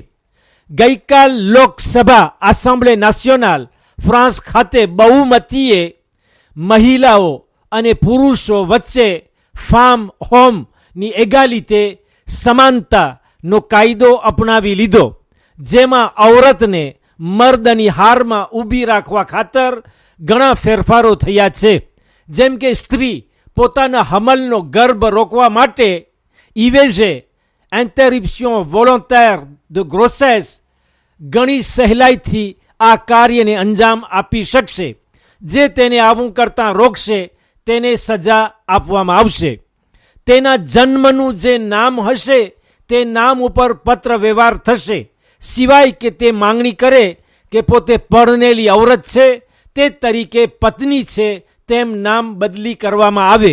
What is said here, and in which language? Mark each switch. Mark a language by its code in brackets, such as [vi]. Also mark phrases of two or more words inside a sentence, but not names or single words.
[gu] ગઈકાલ લોકસભા આસેમ્બલી નેશનલ ફ્રાન્સ ખાતે બહુમતીએ મહિલાઓ અને પુરુષો વચ્ચે [fr] femme homme égalité [gu] સમાનતાનો કાયદો અપનાવી લીધો, જેમાં ઔરતને મર્દની હારમાં ઊભી રાખવા ખાતર ઘણા ફેરફારો થયા છે. જેમ કે સ્ત્રી પોતાના હમલનો ગર્ભ રોકવા માટે [fr] IVG interruption volontaire de grossesse [gu] ઘણી સહેલાઈથી આ કાર્યને અંજામ આપી શકશે. જે તેને આવું કરતાં રોકશે તેને સજા આપવામાં આવશે. તેના જન્મનું જે નામ હશે તે નામ ઉપર પત્ર વ્યવહાર થશે, સિવાય કે તે માંગણી કરે કે પોતે પરણેલી ઔરત છે તે તરીકે પત્ની છે તેમ નામ બદલી કરવામાં આવે.